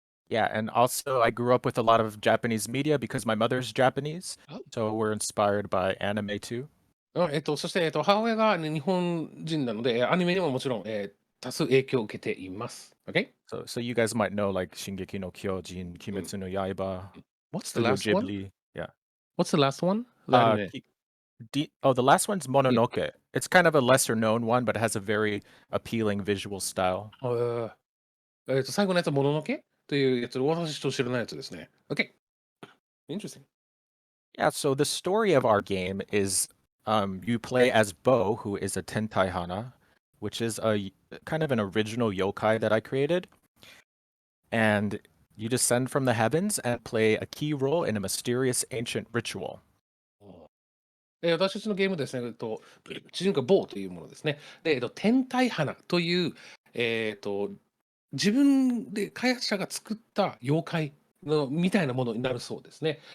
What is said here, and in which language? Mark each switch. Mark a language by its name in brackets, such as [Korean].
[English] Yeah, and also I grew up with a lot of Japanese media because my mother's Japanese, so we're inspired by anime too. [Japanese] そして、母親が、日本人なので、アニメにももちろん、多数影響を受けています。 [English] Okay? So you guys might know like Shingeki no Kyojin, Kimetsu no Yaiba, What's the Studio last one? Ghibli. Yeah. What's the last one? The anime. The last one's Mononoke. It's kind of a lesser known one, but it has a very appealing visual style. [Japanese] 最後のやつはもののけというやつ、私と知らないやつですね。 [English] Okay. Interesting. Yeah, so the story of our game is you play as Bo, who is a Tentai Hana, which is kind of an original yokai that I created. And you descend from the heavens and play a key role in a mysterious ancient ritual. [Japanese] 私たちのゲームですね、主人公はボーというものですね。で、天体花という、自分で開発者が作った妖怪のみたいなものになるそうですね。